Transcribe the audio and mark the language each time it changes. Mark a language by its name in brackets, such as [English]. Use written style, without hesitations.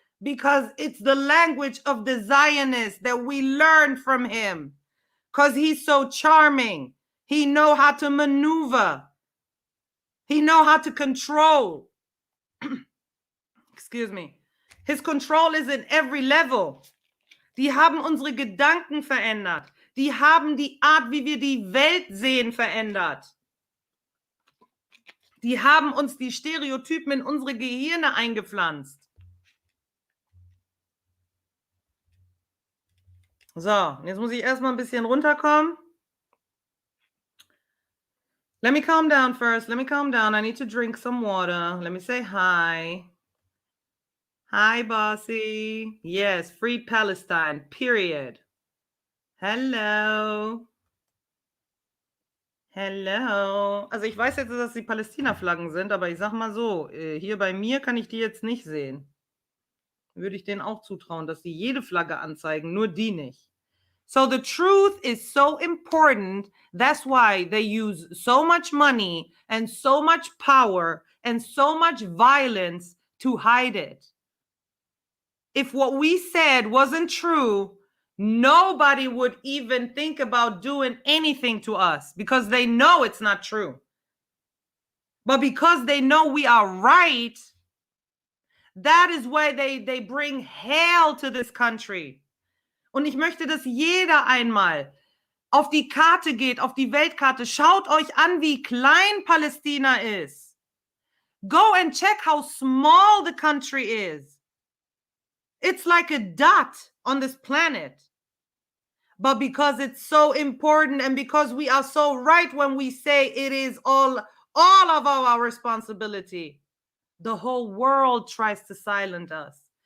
[English] Because it's the language of the Zionist that we learned from him. Because he's so charming. He knows how to maneuver. He knows how to control. Excuse me. His control is in every level. [German] Die haben unsere Gedanken verändert. Die haben die Art, wie wir die Welt sehen, verändert. Die haben uns die Stereotypen in unsere Gehirne eingepflanzt. So, jetzt muss ich erstmal ein bisschen runterkommen. [English] Let me calm down first. Let me calm down. I need to drink some water. Let me say hi. Hi, bossy. Yes, free Palestine, period. Hello. Hello. [German] Also ich weiß jetzt, dass die Palästina-Flaggen sind, aber ich sag mal so, hier bei mir kann ich die jetzt nicht sehen. Würde ich denen auch zutrauen, dass sie jede Flagge anzeigen, nur die nicht. [English] So the truth is so important. That's why they use so much money and so much power and so much violence to hide it. If what we said wasn't true, nobody would even think about doing anything to us because they know it's not true. But because they know we are right, that is why they bring hell to this country. [German] Und ich möchte, dass jeder einmal auf die Karte geht, auf die Weltkarte. Schaut euch an, wie klein Palästina ist. [English] Go and check how small the country is. It's like a dot on this planet. But because it's so important and because we are so right when we say it is all of our responsibility, the whole world tries to silence us.